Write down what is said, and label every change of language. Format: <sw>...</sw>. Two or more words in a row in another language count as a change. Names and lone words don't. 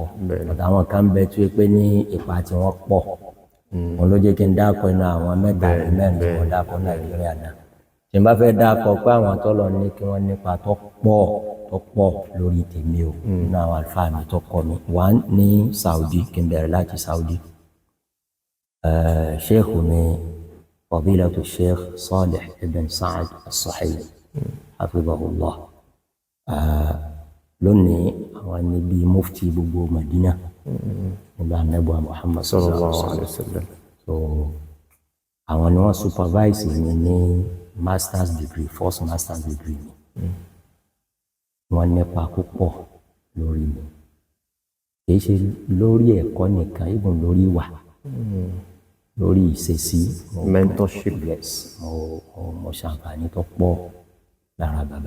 <yo>but àwọn kan bẹ tó pé ní ipa tí wọ́n pọ̀ wọn ló jẹ́ kí n dákọ̀ inú àwọn mẹ́ta ní mẹ́rin tí wọ́n dákọ̀ Nàìjíríà náà tí n bá fẹ́ dákọ̀ pé àwọn tọ́lọ ní kí wọ́n nípa tó pọ̀ lórí tèmi o nínú àwọn àlùfáà mi tó kọ́ mi one ní Saudi kí n bẹ̀rẹ̀ láti Saudi sheikh mi</yo> <ar>فضيلة الشيخ صالح بن سعد الصحيح حفظه الله</ar> <yo>lónìí àwọn níbi mufti gbogbo Madina nígbà Ànábì Muhammad</yo> <ar>صلى الله عليه وسلم</ar> <yo>so àwọn ni wọ́n supervise mi ní</yo> <en>master's degree first master's degree</en> <yo>mi wọ́n nípa púpọ̀ lórí mi kìí ṣe lórí ẹ̀kọ́ nìkan even lórí ìwà lórí ìṣesí mentorship. Yes, mo ṣàǹfààní tó pọ̀ lára bàbá.</yo>